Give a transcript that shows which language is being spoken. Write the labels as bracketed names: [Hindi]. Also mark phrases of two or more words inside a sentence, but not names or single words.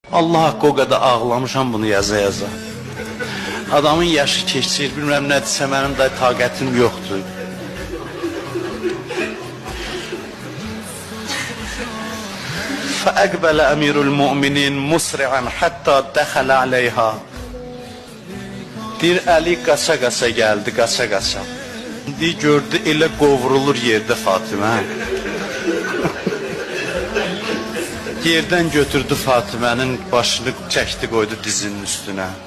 [Azerbaijani] Allah haqqı o qədər ağlamışam bunu yaza. Adamın yaşı keçir, bilmirəm nədirsə mənim də taqətim yoxdur. [Arabic] فأقبل أمير المؤمنين مسرعا حتى دخل عليها. [Azerbaijani] Bir əli qaça-qaça gəldi, qaça-qaça. Gördü elə qovrulur yerdə Fatimə. Yerdən götürdü Fatimənin başını çəkdi, qoydu dizinin üstünə.